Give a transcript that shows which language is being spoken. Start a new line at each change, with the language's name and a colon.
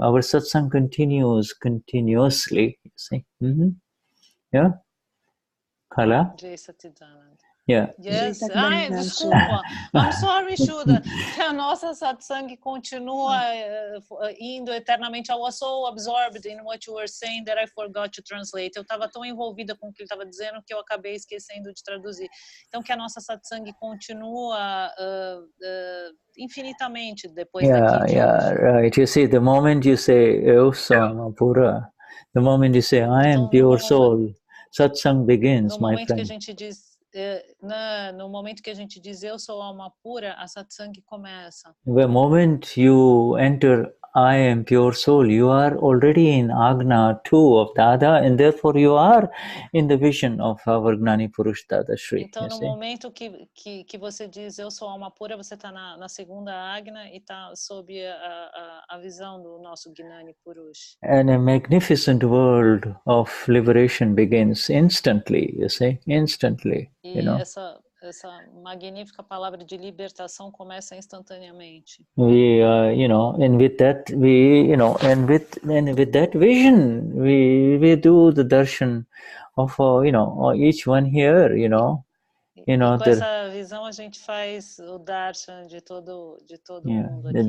English: Our satsang continues continuously, you see. Yeah? Carla? Yeah. Yes.
Portuguese: Ai, desculpa.
English: I'm sorry, Shuddha.
Portuguese: Que a nossa satsang continua indo eternamente.
English: I was so absorbed in what you were saying that I forgot to translate.
Portuguese: Eu estava tão envolvida com o que ele estava dizendo que eu acabei esquecendo de traduzir. Então, que a nossa satsang continua infinitamente depois daqui de hoje.
English: Right. You see, the moment you say,
Portuguese: Eu sou Amapura,
English: the moment you say, I am pure soul, satsang begins, my friend.
Portuguese: Que a gente diz, no momento que a gente diz eu sou alma pura, a satsang começa.
English: The moment you enter I am pure soul, you are already in Agna 2 of Dada, and therefore you are in the vision of our Gnani Purush Dadashri.
Portuguese: Então, no momento que você diz eu sou alma pura, você está na segunda Agna e está sob a visão do nosso Gnani Purush.
English: And a magnificent world of liberation begins instantly, you see, instantly.
Portuguese: E essa magnífica palavra de libertação começa instantaneamente.
English: We, and with that, and with that vision, we do the darshan of, each one here,
Portuguese: E com essa visão a gente faz o darshan de todo mundo aqui.